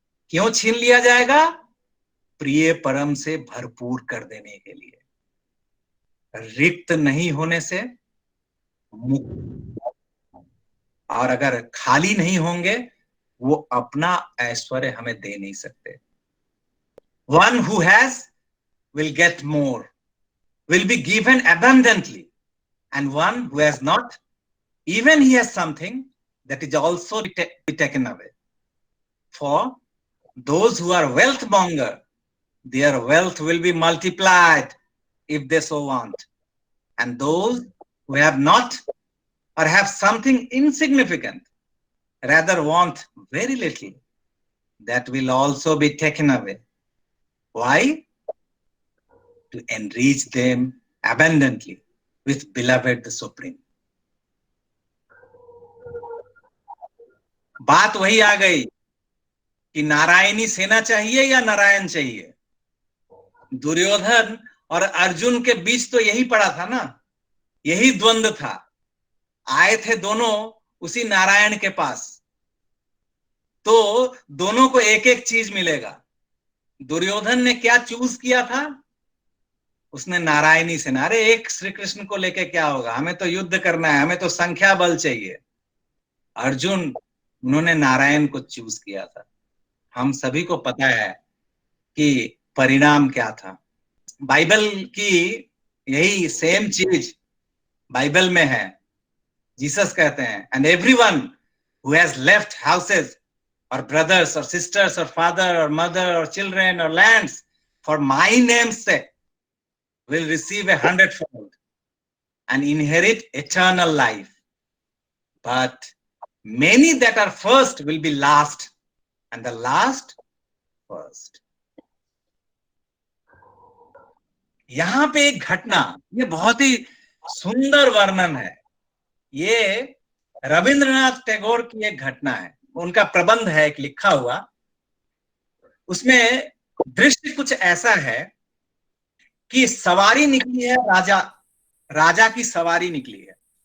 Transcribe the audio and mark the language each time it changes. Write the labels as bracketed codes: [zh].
[hi] क्यों छीन लिया जाएगा? प्रिय परम से भरपूर कर देने के लिए, रिक्त नहीं होने से मुक्त। और अगर खाली नहीं होंगे वो अपना ऐश्वर्य हमें दे नहीं सकते। [en] One who has will get more, will be given abundantly, and one who has not, even he has something that is also be taken away. For those who are wealth monger, their wealth will be multiplied if they so want, and those who have not or have something insignificant, rather want very little, that will also be taken away. Why? To enrich them abundantly with beloved the Supreme. [hi] बात वही आ गई कि नारायणी सेना चाहिए या नारायण चाहिए। दुर्योधन और अर्जुन के बीच तो यही पड़ा था ना, यही द्वंद्व था। आए थे दोनों उसी नारायण के पास, तो दोनों को एक एक चीज मिलेगा। दुर्योधन ने क्या चूज किया था? उसने नारायणी सेना। अरे एक श्री कृष्ण को लेके क्या होगा, हमें तो युद्ध करना है, हमें तो संख्या बल चाहिए। अर्जुन, उन्होंने नारायण को चूज किया था। हम सभी को पता है कि परिणाम क्या था। बाइबल की यही सेम चीज बाइबल में है। जीसस कहते हैं, [en] And everyone who has left houses और brothers और sisters और फादर और मदर और चिल्ड्रेन और lands for my name's sake will receive 100-fold and inherit eternal life. But many that are first will be last, and the last first. [hi] यहां पे एक घटना, ये बहुत ही सुंदर वर्णन है। ये रविंद्रनाथ टैगोर की एक घटना है, उनका प्रबंध है एक लिखा हुआ। उसमें दृश्य कुछ ऐसा है कि सवारी निकली है, राजा की सवारी निकली है।